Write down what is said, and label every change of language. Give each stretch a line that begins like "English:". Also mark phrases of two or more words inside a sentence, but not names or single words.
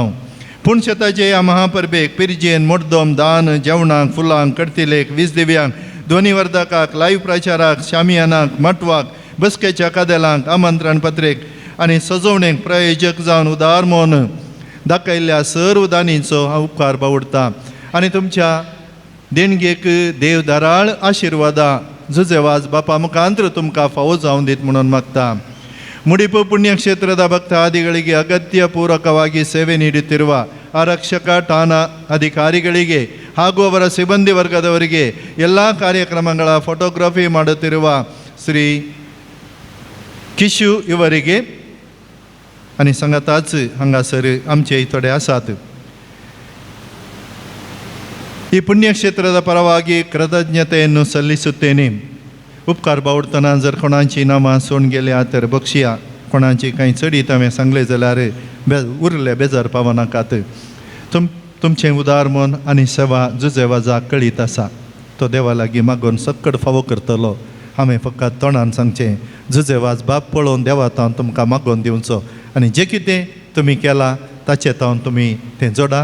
Konkani: पुणशेताचे ह्या महापरबेक पिरजेन मोडदोम दान जेवणाक फुलांक कडतिलेक वीज दिव्यांक ध्वनिवर्धकाक लाईव्ह प्रचाराक शामियानाक मटवाक बसकेच्या कादेलांक आमंत्रण पत्रेक आनी सजवणेक प्रयोजक जावन उदार मोन दाखयल्ल्या सर्व दानींचो हांव उपकार बावडटा आनी तुमच्या देणगेक देव धाराळ आशिर्वादा जुजेवाज बापा मुखांतर तुमकां फावो जावन दीत म्हणून मागता.
Kannada: ಮುಡಿಪು ಪುಣ್ಯಕ್ಷೇತ್ರದ ಭಕ್ತ ಆದಿಗಳಿಗೆ ಅಗತ್ಯ ಪೂರಕವಾಗಿ ಸೇವೆ ನೀಡುತ್ತಿರುವ ಆರಕ್ಷಕ ಠಾಣಾ ಅಧಿಕಾರಿಗಳಿಗೆ ಹಾಗೂ ಅವರ ಸಿಬ್ಬಂದಿ ವರ್ಗದವರಿಗೆ ಎಲ್ಲ ಕಾರ್ಯಕ್ರಮಗಳ ಫೋಟೋಗ್ರಫಿ ಮಾಡುತ್ತಿರುವ ಶ್ರೀ किशू ಇವರಿಗೆ
Konkani: आणि सांगाताच हांगासर आमचे थोडे आसात.
Kannada: ಈ ಪುಣ್ಯಕ್ಷೇತ್ರದ ಪರವಾಗಿ ಕೃತಜ್ಞತೆಯನ್ನು ಸಲ್ಲಿಸುತ್ತೇನೆ.
Konkani: उपकार बावडतना जर कोणाची नामां सोडून गेल्या तर बक्षिया, कोणाची काही चडीत हांवें सांगलें जाल्यार उरले बेजार पावनाकात. तुमचें उदार मन आनी सेवा जुजेवाजाक कळीत आसा. तो देवा लागीं मागून सक्कड फावो करतलो. हांवें फकत तोंडान सांगचें, जुजेवाज बाप पळोवन देवा तावन तुमकां मागोवन दिवचो आनी जें कितें तुमी केलां ताचें तावन तुमी तें जोडा.